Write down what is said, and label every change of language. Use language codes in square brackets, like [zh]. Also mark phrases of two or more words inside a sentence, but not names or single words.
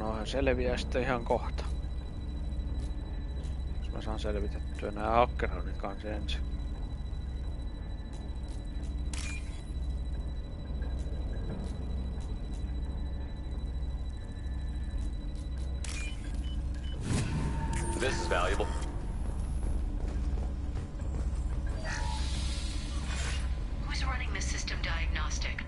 [fi] selviää sitten ihan kohta. Jos mä saan selvitettyä nää hakkeroinnit kanssa ensin. [en] This is valuable. Who's running the system diagnostic?